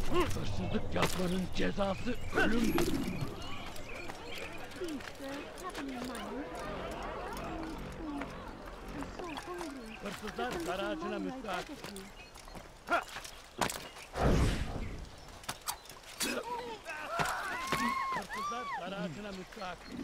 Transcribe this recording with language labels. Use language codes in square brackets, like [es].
[tr] Hırsızlık yapmanın cezası ölümdür. [en] Please, sir, have any money? Oh, I'm so hungry. [tr] Hırsızlar dar ağacına müstahak. Hırsızlar dar ağacına müstahak.